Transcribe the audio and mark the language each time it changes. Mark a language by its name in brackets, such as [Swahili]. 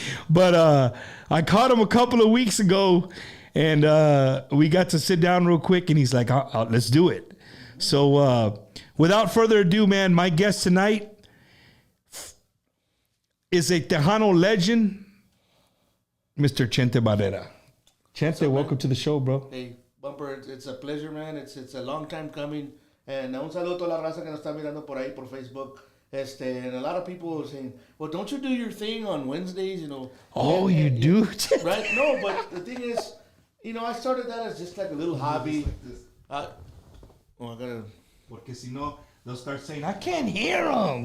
[English] But I caught him a couple of weeks ago, and we got to sit down real quick, and he's like, let's do it. So without further ado, man, my guest tonight is a Tejano legend, Mr. Chente Barrera. Chente, welcome to the show, bro. Hey, Bumper, it's a pleasure, man. It's a long time coming. [Spanish] And un saludo a toda la raza que nos está mirando por ahí por Facebook. [English] And a lot of people are saying, well, don't you do your thing on Wednesdays, Oh, you do? Right? No, but the thing is, I started that as just like a little hobby. I gotta... [Spanish] Porque si no, [English] they'll start saying, I can't hear them.